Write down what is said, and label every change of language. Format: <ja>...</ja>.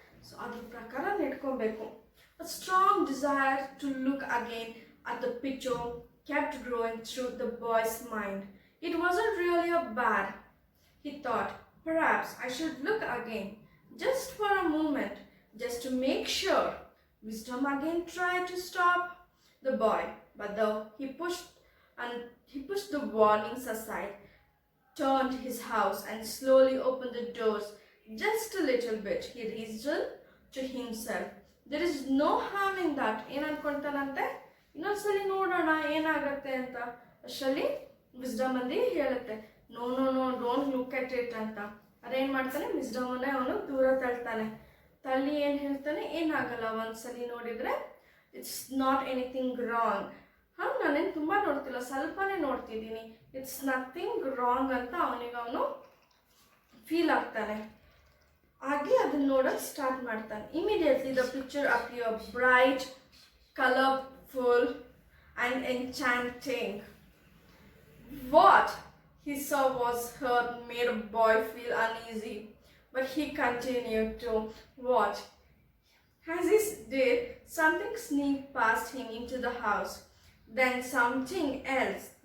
<kn>So ಅದ್ರ ಪ್ರಕಾರ ನಡ್ಕೊಬೇಕು.</kn> <en>A strong desire to look again at the picture kept growing through the boy's mind. It wasn't really a bad. He thought, perhaps I should look again, just for a moment, just to make sure. Wisdom again tried to stop the boy, but though he pushed the warnings aside, turned his house and slowly opened the doors just a little bit. He reasoned to himself, there is no harm in that.</en> <kn>ಏನು ಅನ್ಕೊಂತಾನಂತೆ, ಇನ್ನೊಂದ್ಸಲಿ ನೋಡೋಣ ಏನಾಗತ್ತೆ ಅಂತ. ಅಷ್ಟರಲ್ಲಿ wisdom ಅಂದು ಹೇಳುತ್ತೆ,</kn> <en>no no no don't look at it</en> <kn>ಅಂತ. ಅದೇನು ಮಾಡ್ತಾನೆ, ವಿಸ್ಡಮನ್ನೇ ಅವನು ದೂರ ತಳ್ತಾನೆ. ತಳ್ಳಿ ಏನು ಹೇಳ್ತಾನೆ, ಏನಾಗಲ್ಲ ಒಂದ್ಸಲಿ ನೋಡಿದರೆ,</kn> <en>It's not anything wrong.</en> <kn>ನಾನೇನು ತುಂಬ ನೋಡ್ತಿಲ್ಲ, ಸ್ವಲ್ಪನೇ ನೋಡ್ತಿದ್ದೀನಿ,</kn> <en>it's nothing wrong</en> <kn>ಅಂತ ಅವನು ಫೀಲ್ ಆಗ್ತಾನೆ. ಹಾಗೆ ಅದನ್ನ ನೋಡೋಕೆ ಸ್ಟಾರ್ಟ್ ಮಾಡ್ತಾನೆ.</kn> <en>Immediately the picture appear bright, colorful and enchanting. What he saw was her made a boy feel uneasy, but he continued to watch. As he did, something sneaked past him into the house, then something else.</en>